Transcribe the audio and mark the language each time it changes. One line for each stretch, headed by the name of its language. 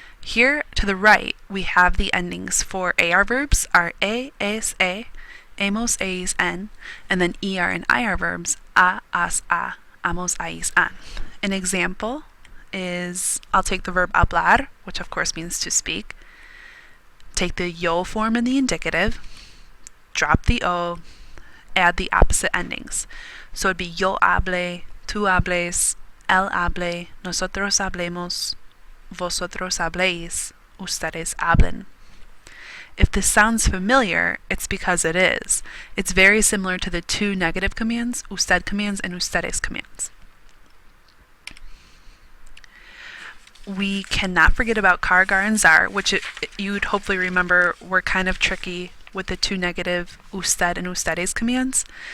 English: Here to the right we have the endings for AR verbs are es, amos, ais, en, and then ER and IR verbs a, as, a, amos, ais, an. An example is, I'll take the verb hablar, which of course means to speak, take the yo form in the indicative, drop the o, add the opposite endings. So it'd be
Spanish: yo hable, tú hables, él hable, nosotros hablemos, vosotros habléis, ustedes hablen.
English: If this sounds familiar, it's because it is. It's very similar to the two negative commands, usted commands and ustedes commands. We cannot forget about car, gar, and zar, which you'd hopefully remember were kind of tricky with the two negative usted and ustedes commands.